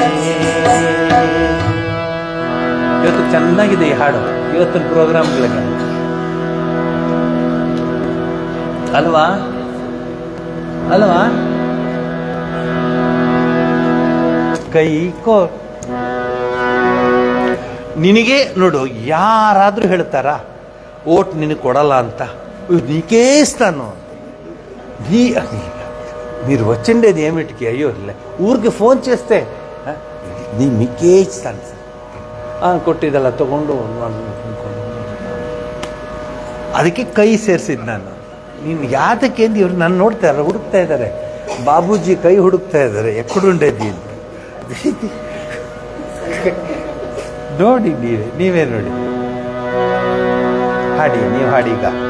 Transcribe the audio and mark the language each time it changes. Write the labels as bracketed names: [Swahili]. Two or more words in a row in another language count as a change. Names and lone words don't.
[Kannada] ಇವತ್ತು ಚೆನ್ನಾಗಿದೆ ಈ ಹಾಡು, ಇವತ್ತಿನ ಪ್ರೋಗ್ರಾಮ್ಗಳಿಗೆ ಅಲ್ವಾ ಅಲ್ವಾ. ಕೈ ಕೋ ನಿನಗೆ ನೋಡು, ಯಾರಾದ್ರೂ ಹೇಳ್ತಾರ ಓಟ್ ನಿನಗೆ కొడాలా ಅಂತ, [Telugu] నీకేస్తాను మీరు వచ్చిండేది ఏమిటికి, అయ్యో ఊరికి ఫోన్ చేస్తే మీకే ఇస్తాను సార్ [Kannada] ಕೊಟ್ಟಿದ್ದಲ್ಲ ತಗೊಂಡು ಅದಕ್ಕೆ ಕೈ ಸೇರಿಸಿದ್ದು ನಾನು. ನೀನು ಯಾತಕ್ಕೆ ಅಂದು ಇವ್ರು ನಾನು ನೋಡ್ತಾರೆ, ಹುಡುಕ್ತಾ ಇದ್ದಾರೆ, ಬಾಬೂಜಿ ಕೈ ಹುಡುಕ್ತಾ ಇದ್ದಾರೆ ಎಕ್ಕಡುಂಡೇದಿ ಅಂತ. ನೋಡಿ ನೀವೇ ನೋಡಿ, ಹಾಡಿ, ನೀವು ಹಾಡೀಗ.